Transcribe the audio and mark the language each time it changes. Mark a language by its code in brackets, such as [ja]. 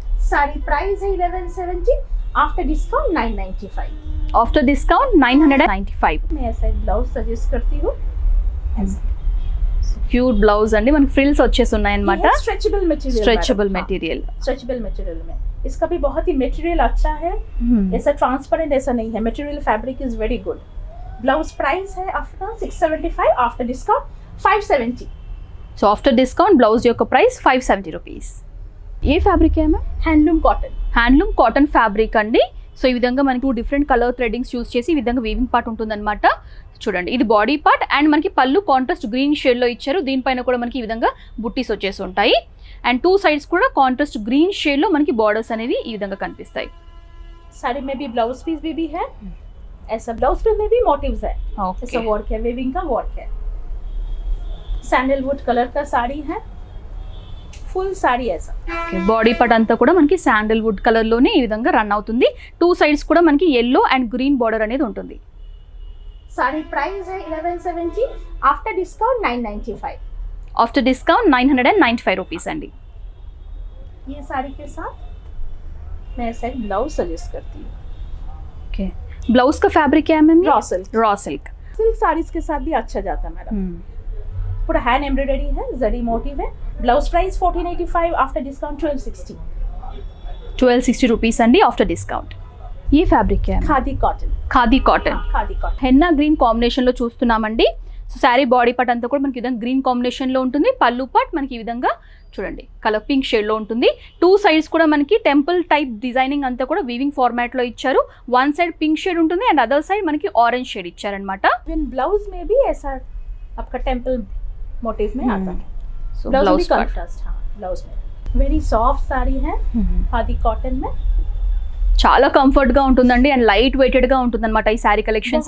[hi] Sari price है 1170 after discount 995। [en] After discount 995. [hi] मैं ऐसा एक ब्लाउज सजेस्ट करती हूँ। [te] క్యూట్ బ్లౌజ్ అండి. మనకి ఫ్రిల్స్ వచ్చేసి ఉన్నాయి అన్నమాట. [en] Stretchable material. Stretchable material. [hi] Stretchable material में इसका भी बहुत ही मटेरियल अच्छा है। ऐसा ट्रांसपेरेंट ऐसा नहीं है, [en] Material fabric is very good. [hi] Blouse price है after 675 after discount 570। [te] So after discount blouse యొక్క ప్రైస్ 570 రూపీస్. ఏ ఫ్యాబ్రిక్ ఏమో? [en] Handloom cotton. [te] Handloom cotton fabric అండి. సో ఈ విధంగా మనకి 2 డిఫరెంట్ కలర్ థ్రెడ్డింగ్స్ యూస్ చేసి ఈ విధంగా వీవింగ్ పార్ట్ ఉంటుందన్నమాట. చూడండి, ఇది బాడీ పార్ట్ అండ్ మనకి పళ్ళు కాంట్రాస్ట్ గ్రీన్ షేడ్ లో ఇచ్చారు. దీనిపైన కూడా మనకి ఈ విధంగా బుట్టీస్ వచ్చేసి ఉంటాయి. అండ్ టూ సైడ్స్ కూడా కాంట్రాస్ట్ గ్రీన్ షేడ్ లో మనకి బార్డర్స్ అనేవి ఈ విధంగా కనిపిస్తాయి. [hi] साड़ी में भी ब्लाउज पीस भी है, ऐसा ब्लाउज पीस में भी मोटिव्स है, ऐसा वर्क है, वेविंग का वर्क है. सैंडलवुड कलर का साड़ी है, ఫుల్ సారీ ऐसा. [te] బాడీ పార్ట్ అంతా కూడా మనకి శాండల్వుడ్ కలర్ లోనే ఈ విధంగా రన్ అవుతుంది. టూ సైడ్స్ కూడా మనకి yellow అండ్ గ్రీన్ బార్డర్ అనేది ఉంటుంది. [hi] साड़ी प्राइस है 1170, after discount 995. [te] After discount 995 rupees అండి. [hi] ये साड़ी के साथ मैं ऐसा एक ब्लाउज सजेस्ट करती हूँ. ఓకే, బ్లౌజ్ का फैब्रिक क्या है ma'am? [en] Raw silk. Raw silk. [hi] Silk saris के साथ भी अच्छा जाता है मैडम. पूरा हैंड एम्ब्रॉयडरी है, जरी मोटिव है. Blouse price 1485, after discount 1260. [te] 1260 rupees అండి ఆఫ్టర్ డిస్కౌంట్. ఈ fabric [en] Khadi cotton. Khadi cotton. Khadi cotton. [te] Henna green combination లో చూస్తున్నామండి. సో శారీ బాడీ పార్ట్ అంతా కూడా మనకి ఈ విధంగా గ్రీన్ కాంబినేషన్ లో ఉంటుంది. పళ్ళు పార్ట్ మనకి ఈ విధంగా చూడండి కలర్ పింక్ షేడ్ లో ఉంటుంది. టూ సైడ్స్ కూడా మనకి టెంపుల్ టైప్ డిజైనింగ్ అంతా కూడా వీవింగ్ ఫార్మాట్ లో ఇచ్చారు. వన్ సైడ్ పింక్ షేడ్ ఉంటుంది అండ్ అదర్ సైడ్ మనకి ఆరెంజ్ షేడ్ ఇచ్చారనమాట. [hi] इवन ब्लाउज में भी ऐसा आपका टेंपल मोटिव में आता है. [en] so blouse blouse [hi] भी कंट्रास्ट. हाँ, ब्लाउज में वेरी सॉफ्ट साड़ी है, खादी कॉटन में. [te] చాలా కంఫర్ట్ గా ఉంటుందండి అండ్ లైట్ వెయిటెడ్ గా ఉంటుంది అనమాట ఈ శారీ కలెక్షన్స్